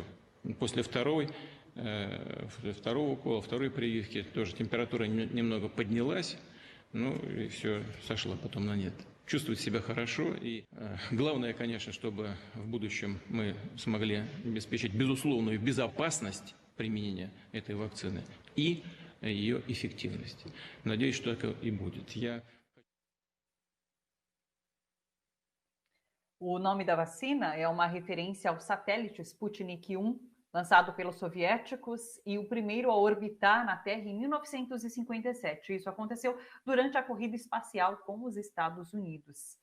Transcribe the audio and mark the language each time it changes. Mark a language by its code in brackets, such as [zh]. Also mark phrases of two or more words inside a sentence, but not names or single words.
[ru] После второго укола, второй прививки тоже температура немного поднялась, ну и все, сошло потом на нет. Чувствует себя хорошо, и главное, конечно, чтобы в будущем мы смогли обеспечить безусловную безопасность применения этой вакцины и ее эффективность. Надеюсь, что так и будет. [pt] O nome da vacina é uma referência ao satélite Sputnik 1, lançado pelos soviéticos e o primeiro a orbitar na Terra em 1957. Isso aconteceu durante a corrida espacial com os Estados Unidos.